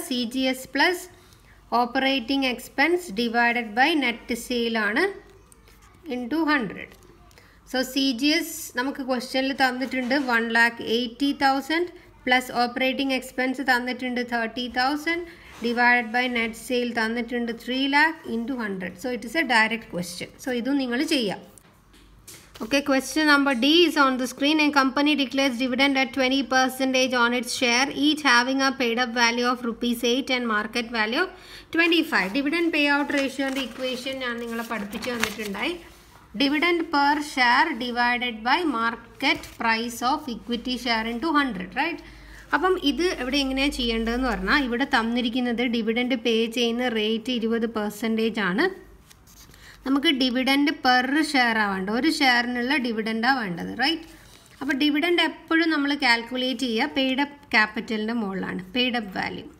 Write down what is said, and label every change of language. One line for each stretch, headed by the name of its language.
English: CGS plus operating expense divided by net sale ആണ് into 100.
Malayalam: So CGS നമുക്ക് ക്വസ്റ്റ്യനിൽ തന്നിട്ടുണ്ട് 1,80,000 പ്ലസ് ഓപ്പറേറ്റിംഗ് എക്സ്പെൻസ് തന്നിട്ടുണ്ട് 30,000 ഡിവൈഡഡ് ബൈ നെറ്റ് സെയിൽ തന്നിട്ടുണ്ട് 3 lakh into 100.
English: So it is a direct question.
Malayalam: So ഇതും നിങ്ങൾ ചെയ്യാം.
English: Okay, question number D is on the screen. A company declares dividend at 20% on its share, each having a paid up value of ₹8 and market value of 25. Dividend payout ratio and the equation
Malayalam: ഞാൻ നിങ്ങളെ പഠിപ്പിച്ചു തന്നിട്ടുണ്ടായി.
English: Dividend per share divided by market price of equity share into 100, right?
Malayalam: അപ്പം ഇത് ഇവിടെ എങ്ങനെയാണ് ചെയ്യേണ്ടതെന്ന് പറഞ്ഞാൽ ഇവിടെ തന്നിരിക്കുന്നത് ഡിവിഡൻഡ് പേ ചെയ്യുന്ന റേറ്റ് 20% ആണ്. നമുക്ക് ഡിവിഡൻഡ് പെർ ഷെയർ ആവേണ്ട, ഒരു ഷെയറിനുള്ള ഡിവിഡൻഡാണ് വേണ്ടത്, റൈറ്റ്? അപ്പോൾ ഡിവിഡൻഡ് എപ്പോഴും നമ്മൾ കാൽക്കുലേറ്റ് ചെയ്യുക പെയ്ഡ് അപ്പ് ക്യാപിറ്റലിൻ്റെ മുകളിലാണ്, പെയ്ഡ് അപ്പ് വാല്യൂ.